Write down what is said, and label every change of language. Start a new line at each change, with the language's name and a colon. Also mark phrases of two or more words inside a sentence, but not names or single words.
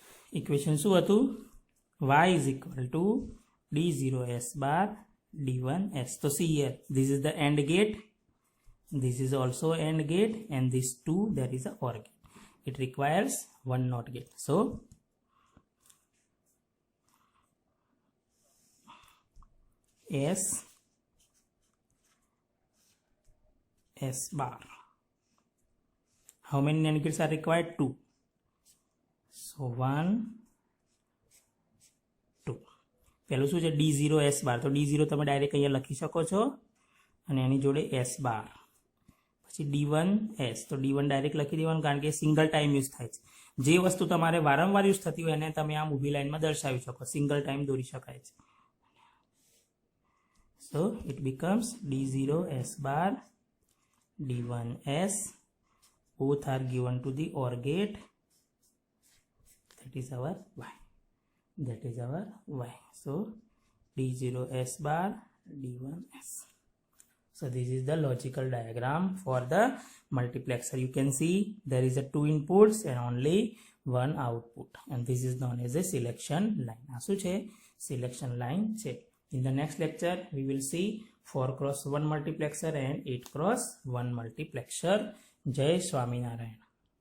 Gujarati: ઇક્વેશન શું હતું?
English: y is equal to d0s bar d1s. So see here, this is the AND gate, this is also AND gate, and this 2, there is a OR gate. It requires one NOT gate. So S bar. How many NAND gates are required? 2. So 1, 2.
Gujarati: પહેલું શું છે? D0S બાર. તો D0 તમે ડાયરેક્ટ અહીંયા લખી શકો છો અને એની જોડે S બાર. પછી D1S. તો D1 ડાયરેક્ટ લખી દેવાનું કારણ કે
English: single time use
Gujarati: થાય છે. જે વસ્તુ તમારે વારંવાર યુઝ થતી હોય એને તમે આમ ઊભી લાઈનમાં દર્શાવી શકો.
English: single time
Gujarati: દોરી શકાય છે.
English: So it becomes D0S bar D1S. Both are given to the OR gate. That is our Y. That is our Y. So D0S bar D1S. So this is the logical diagram for the multiplexer. You can see there is a 2 inputs and only one output, and this is known as a selection line.
Gujarati: આ શું છે?
English: Selection line છે. In the next lecture we will see 4x1 multiplexer and 8x1 multiplexer.
Gujarati: જય સ્વામિનારાયણ.